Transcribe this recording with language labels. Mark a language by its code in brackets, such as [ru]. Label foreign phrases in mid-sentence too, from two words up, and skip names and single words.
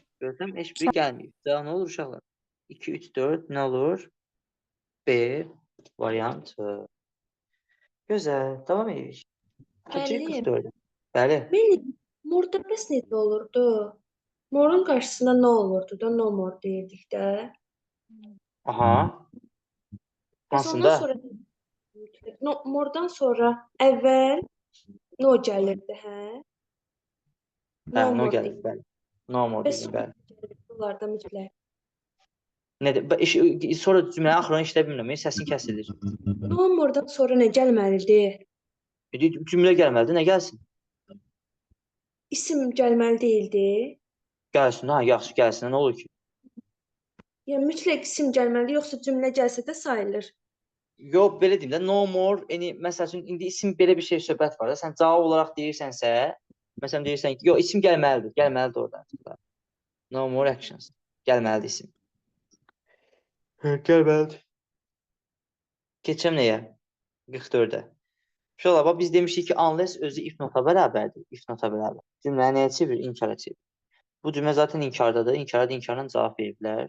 [az] Görsəm heç biri gəlməyib. Daha nə olur uşaqlar? 2, 3, 4 nə olur? B variantı. Gözəl. Davam edirik. Keçirik Müəllim, 44-ə. Bəli. mən morda bəs necə olurdu? Morun qarşısında nə olurdu da [en] no more [az] deyirdik də. Aha. Bəs ondan Hansında? sonra no, mordan sonra əvvəl no gəlirdi, hə? Hə, [en] No no more [az] gəlir. Bəli. [en] No more [az] Bəs dedim, sonra bəli. bunlarda mütləq. Sonra cümlənin axırını işləyə bilmirəm. Səsin kəsilir. [en] No moredan [az] sonra nə gəlməlidir? Cümlə gəlməlidir. Nə gəlsin? İsim gəlməli deyildi. Gəlsin. Ha, yaxşı gəlsin. Nə olur ki? Yəni mütləq isim gəlməli, yoxsa cümlə gəlsə də sayılır. Yox, belə deyim də, [en] no more, [az] yəni məsəl üçün indi isim belə bir şey söhbət var da, sən cavab olaraq deyirsənsə, məsələn deyirsən ki, yox, isim gəlməlidir oradan. [en] No more actions. [az] Gəlməlidir isim. Gəlməlidir. Keçəm nəyə? 44-ə. [tr] Şöyle bak, [az] biz demişik ki, unless özü if nota bərabərdir. If nota bərabər. Cümlə nəyə çevir? İnkara çevir. Bu cümlə zaten inkardadır. İnkarda inkarla cavab veriblər.